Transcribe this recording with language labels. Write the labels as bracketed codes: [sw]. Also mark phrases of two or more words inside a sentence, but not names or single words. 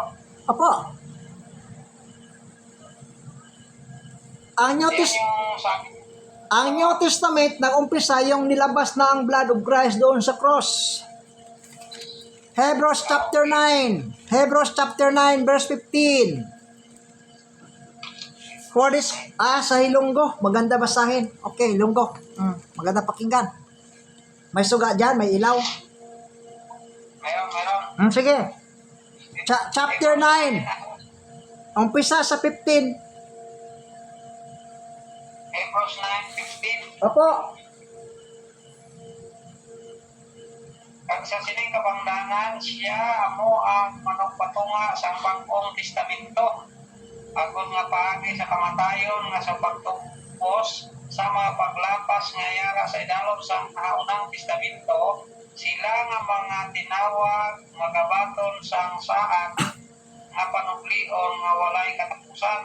[tl] Opo. Ang New, Yan yung sabi. ang [en] New Testament, [tl] nag-umpisa yung nilabas na ang [en] blood of Christ [tl] doon sa cross. [en] Hebrews chapter 9. Hebrews chapter 9 verse 15. For this, [tl] sa Ilonggo. Maganda basahin. Okay, Ilonggo. Maganda pakinggan. May suga dyan, may ilaw. Meron. Sige. Chapter 9. Umpisa sa 15. Hebrews 9:15. Opo. [hil] At sa sining kabangdangan, siya amo ang manugpatunga sa bagong testamento. Agon nga paagi sa kamatayon nga sa pagtupos sa mga paglapas nga yara sa idalom sa kaunang testamento, sila nga mga tinawag, magabaton sang saan, nga panuglion nga walay katapusan.